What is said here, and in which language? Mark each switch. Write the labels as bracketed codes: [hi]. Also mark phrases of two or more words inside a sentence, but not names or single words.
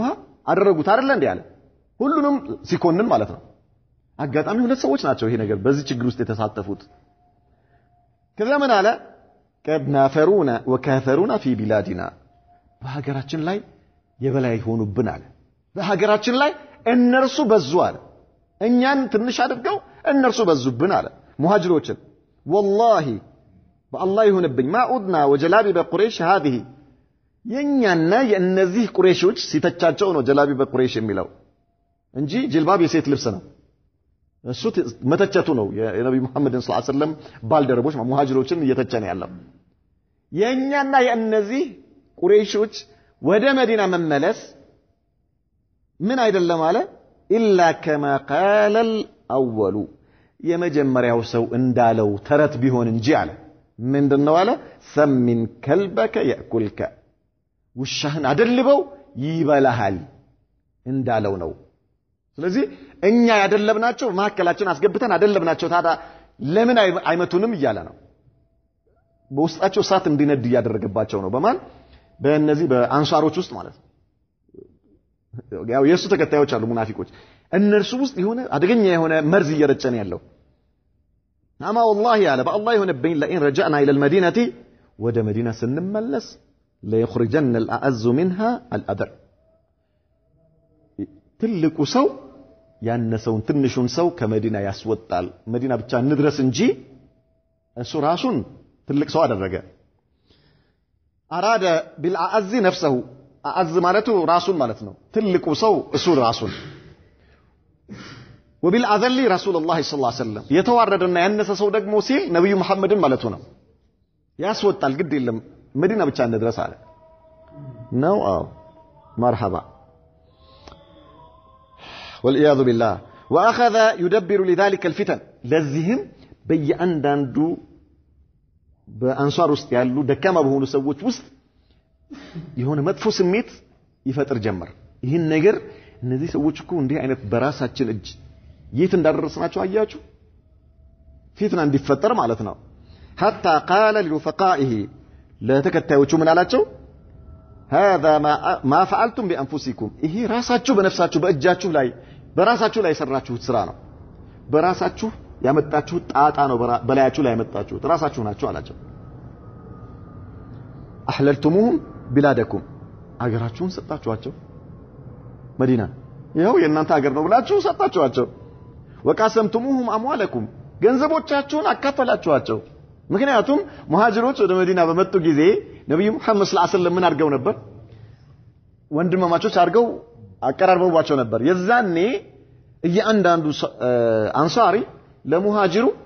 [am] አደረጉት አይደል እንዴ አለ ሁሉንም ሲኮንን ማለት ነው አጋጣሚ ሁለት ሰዎች ናቸው ይሄ ነገር በዚህ ችግር ውስጥ የተሳተፉት ከዛ ምን አለ [ar] قد نافرونا وكاثرونا في بلادنا [am] በሀገራችን ላይ የበላይ ሆኑብን አለ በሀገራችን ላይ እነርሱ በዙ አለ እኛን ትንሽ አድርገው እነርሱ በዙብን አለ ሙሃጅሮችን والله በአላህ ይሁንብኝ [ar] ما أعدنا وجلابيب قريش [am] هذه የኛና የእነዚህ ቁረይሾች ሲተቻቸው ነው ጀላቢ በቁረይሽ የሚለው እንጂ ጅልባብ የሴት ልብስ ነው እሱ መተቸቱ ነው የነብዩ መሐመድን [ar] صلى الله عليه وسلم [am] ባልደረቦች ሙሃጅሮችን እየተቸነ ያለው የኛና የእነዚህ ቁረይሾች ወደ መዲና መመለስ ምን አይደለም አለ ኢላ [ar] كما قال الاول [am] የመጀመሪያው ሰው እንዳለው ተረት ቢሆን እንጂ አለ ምንድነው አለ [ar] سمن كلبك يأكلك [am] ውሻህን አደልበው ይበላሃል እንዳለው ነው ስለዚህ እኛ ያደለብናቸው ማከላችን አስገብተን አደለብናቸው ታዳ ለምን አይመቱንም ይያለ ነው በውስጣቸው ሳት እንዲነድ ያደረገባቸው ነው በማን በእነዚህ በአንሳሮች ውስጥ ማለት ነው ያው የሱ ተከታዮች አሉ ሙናፊቆች እነርሱ ውስጥ የሆነ አደገኛ የሆነ መርዝ እየረጨን ያለው አማ والله ያለ በአላህ ይሆነብኝ [ar] لئن رجعنا الى المدينه [am] ወደ መዲና ስንመለስ [ar] ليخرجن الاعز منها الادر [am] ትልቁ ሰው ያነሰውን ትንሹን ሰው ከመዲና ያስወጣል መዲና ብቻ እንድረስ እንጂ እሱ ራሱን ትልቅ ሰው አደረገ አራደ [ar] بالعز نفسه [am] አዝ ማለቱ ራሱን ማለት ነው ትልቁ ሰው እሱ ራሱን [ar] وبالعذل رسول الله صلى الله عليه وسلم [am] የተዋረደና ያነሰ ሰው ደግሞ ሲል ነብዩ መሐመድን ማለቱ ነው ያስወጣል ግድ የለም መዲና ብቻ እንድረስ አለ ነው አው مرحبا [ar] والعياذ بالله واخذ يدبر لذلك الفتن [am] ለዚህም በየአንዳንዱ በአንሳር ውስጥ ያሉ ደካማ በሆኑ ሰዎች ውስጥ የሆነ መጥፎ ስሜት ይፈጥር ጀመር ይሄን ነገር እነዚህ ሰዎች እኮ እንዲህ አይነት በራሳችን እጅ የት እንዳደረስናቸው አያችሁ ፊትና እንዲፈጠር ማለት ነው [ar] حتى قال لرفقائه [am] ለተከታዮቹ ምን አላቸው [ar] هذا ما فعلتم بانفسكم [am] ይሄ ራሳችሁ በነፍሳችሁ በእጃችሁ ላይ በራሳችሁ ላይ ሰራችሁት ስራ ነው በራሳችሁ ያመጣችሁት ጣጣ ነው በላያችሁ ላይ ያመጣችሁት ራሳችሁ ናችሁ አላቸው [ar] احللتموهم بلادكم [am] አገራችሁን ሰጣችኋቸው መዲና ይሄው የእናንተ ሀገር ነው ብላችሁ ሰጣችኋቸው [ar] وقاسمتموهم أموالكم [am] ገንዘቦቻችሁን አካፈላችኋቸው ምክንያቱም ሙሃጅሮች ወደ መዲና በመጡ ጊዜ ነብዩ መሐመድ [ar] صلى الله عليه وسلم [am] ምን አድርገው ነበር ወንድማማቾች አድርገው አቀራርበዋቸው ነበር የዛኔ እያንዳንዱ አንሳሪ ለሙሃጅሩ